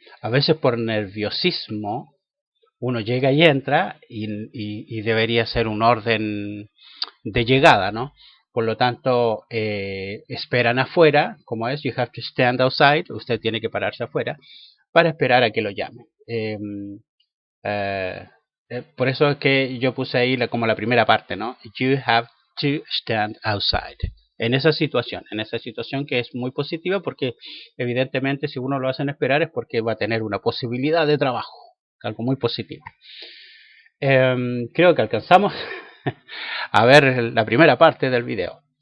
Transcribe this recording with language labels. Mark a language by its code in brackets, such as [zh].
[es] A veces por nerviosismo uno llega y entra y debería ser un orden de llegada, ¿no? Por lo tanto, esperan afuera, como es, [en] you have to stand outside, [es] usted tiene que pararse afuera para esperar a que lo llamen. Por eso es que yo puse ahí como la primera parte, ¿no? [en] You have to stand outside. [es] En esa situación que es muy positiva, porque evidentemente si uno lo hacen esperar es porque va a tener una posibilidad de trabajo, algo muy positivo. Creo que alcanzamos a ver la primera parte del video.